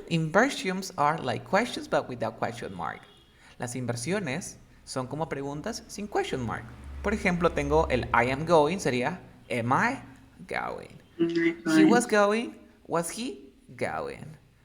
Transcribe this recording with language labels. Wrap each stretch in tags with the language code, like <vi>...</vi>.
<en>Inversions are like questions but without question mark.</en> <es>Las inversiones son como preguntas sin</es> <en>question mark.</en> <es>Por ejemplo, tengo el</es> <en>I am going,</en> <es>sería</es> <en>am I going? He was going, was he going?</en>